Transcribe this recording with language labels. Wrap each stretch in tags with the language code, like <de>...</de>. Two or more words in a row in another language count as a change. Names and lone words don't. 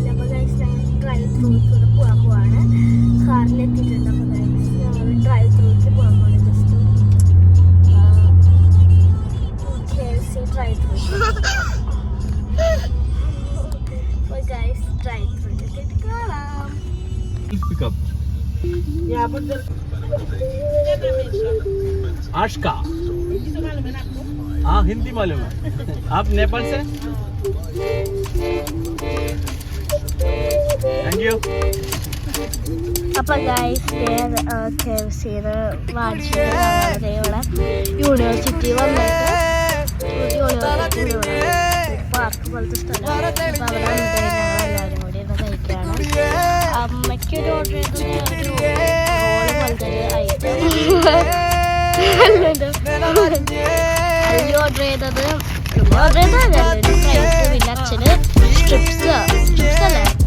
<ml>അപ്പോൾ ഗൈസ് ഞങ്ങൾ ഡ്രൈവ് ത്രൂക്കിലൂടെ പോകാൻ പോവാണ്. കാറിലെത്തിയിട്ടുണ്ട്. അപ്പോൾ ഗൈസ് ഞങ്ങൾ ഡ്രൈവ് ത്രൂക്ക് പോകാൻ പോവാണ്.</ml> <en>just drive through.</en> <ml>അപ്പോൾ ഗൈസ് ഡ്രൈവ് ത്രൂക്കിൽ കാണാം.</ml> <hi>आशका हाँ हिंदी मालूम है. आप नेपाल से?</hi> <en>thank you.</en> <ml>അപ്പോൾ ഗൈസ് KFCയുടെ വാങ്ങിച്ചിട്ട് ഇവിടെ യൂണിവേഴ്സിറ്റി വന്നിട്ട് പാർക്ക് പോലത്തെ സ്ഥലം. അപ്പോൾ അവിടെ ഞങ്ങളെല്ലാവരും കൂടി ഇരുന്ന് കഴിക്കുകയാണ്. അമ്മയ്ക്കൊരു ഓർഡർ ചെയ്ത് ഒരു റോള് പോലത്തെ ഒരു ഐറ്റം ഓർഡർ ചെയ്തത് ഫ്രൈസ്, പിന്നെ അച്ഛന് സ്ട്രിപ്സ് അല്ലേ.</ml>